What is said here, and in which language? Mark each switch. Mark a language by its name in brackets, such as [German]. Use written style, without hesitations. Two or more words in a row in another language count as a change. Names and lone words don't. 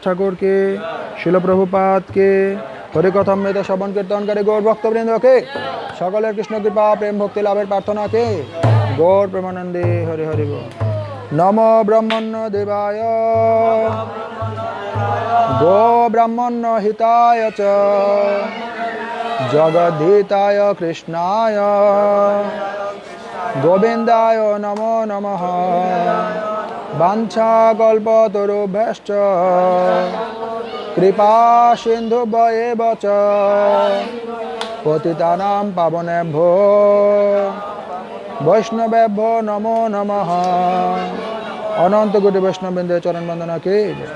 [Bangla] ঠাকুর কে, শিল প্রভুপাদ কে, হরিকথামৃত শ্রবণ কীর্তনকারী গৌর ভক্তবৃন্দ কে, সকলের কৃষ্ণ কৃপা প্রেম ভক্তি লাভের প্রার্থনা কে, গৌর প্রেমানন্দে হরি হরি বল। [Sanskrit] নমো ব্রহ্মণ্য দেবায় গো ব্রাহ্মণ্য হিতায় চ জগদ্ধিতায় কৃষ্ণায় গোবিন্দায় নমো নমঃ। বাঞ্ছা কল্পতরুভ্যশ্চ কৃপা সিন্ধুভ্যেব চ পতিতানাং পাবনেভ্যো বৈষ্ণবেভ্যো নমো নমঃ। [Bangla] অনন্ত কোটি বৈষ্ণববৃন্দের চরণ বন্দনা কি জয়।